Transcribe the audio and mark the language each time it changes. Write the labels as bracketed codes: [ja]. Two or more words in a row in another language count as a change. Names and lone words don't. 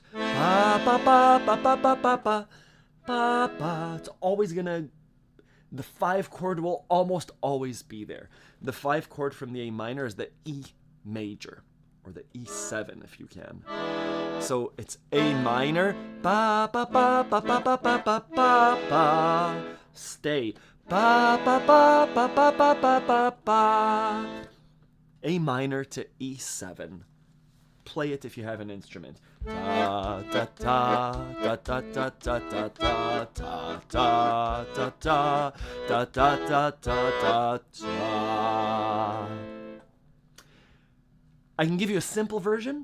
[en] Ba, ba, ba, ba, ba, ba, ba, ba, ba, ba. It's always gonna, the 5 chord will almost always be there. The 5 chord from the A minor is the E major, or the E7 if you can. So it's A minor, ba ba ba ba ba ba ba ba ba ba. Stay, ba ba ba ba ba ba ba ba ba. A minor to E7. Play it if you have an instrument. Da da da da da da da da da da da da da da da da da da. I can give you a simple version.